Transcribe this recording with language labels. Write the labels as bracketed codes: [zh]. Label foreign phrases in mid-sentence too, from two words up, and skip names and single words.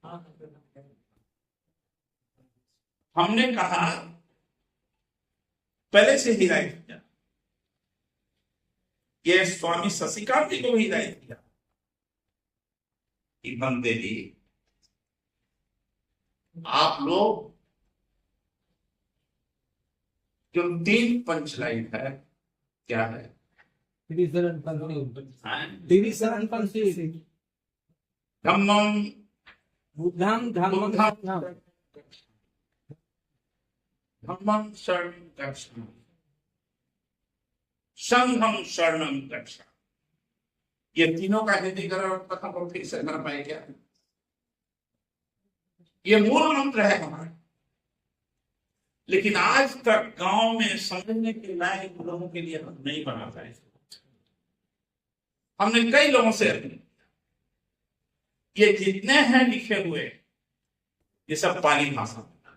[hi] हमने कहा पहले से हिदायत किया, ये स्वामी शशिकांत जी को हिदायत किया कि बंदे जी आप लोग जो 3 पंचलाइन है, क्या है? [pi] धम्मम बुद्धं धम्मं धम्मं शरणं गच्छामि, संघं शरणं गच्छामि। [hi] ये तीनों का हिंदी करो फिर से कर पाए क्या? ये मूल मंत्र है हमारा, लेकिन आज तक गांव में समझने के लायक लोगों के लिए हम नहीं बना पाए। हमने कई लोगों से ये जितने हैं लिखे हुए, ये सब पाली भाषा में।